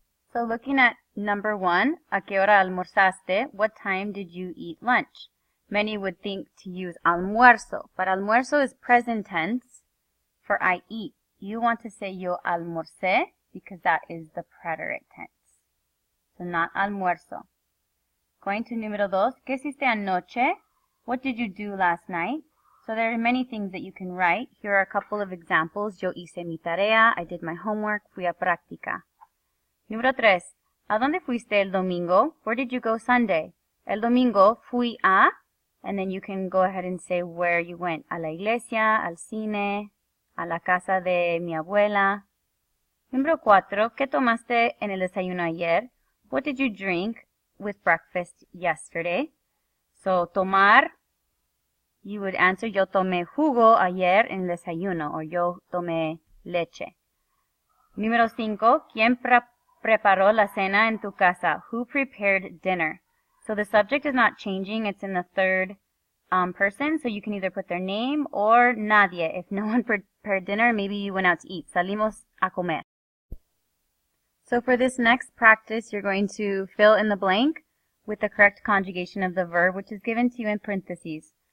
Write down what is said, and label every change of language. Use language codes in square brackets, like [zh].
[en] So looking at number 1, [es] ¿a qué hora almorzaste? [en] What time did you eat lunch? Many would think to use almuerzo, but almuerzo is present tense for I eat. You want to say yo almorcé because that is the preterite tense. So not almuerzo. Going to número 2, [es] ¿qué hiciste anoche? [en] What did you do last night? So there are many things that you can write. Here are a couple of examples. [es] Yo hice mi tarea. [en] I did my homework. [es] Fui a práctica. Número 3, ¿a dónde fuiste el domingo? [en] Where did you go Sunday? [es] El domingo fui a, [en] and then you can go ahead and say where you went. [es] A la iglesia, al cine, a la casa de mi abuela. Número 4, ¿qué tomaste en el desayuno ayer? [en] What did you drink with breakfast yesterday? So, tomar, you would answer, [es] yo tomé jugo ayer en el desayuno, [en] or [es] yo tomé leche. Número 5, ¿quién preparó la cena en tu casa? [en] Who prepared dinner? So the subject is not changing. It's in the third person, so you can either put their name or nadie. If no one prepared dinner, maybe you went out to eat. [es] Salimos a comer. [en] So for this next practice, you're going to fill in the blank with the correct conjugation of the verb, which is given to you in parentheses.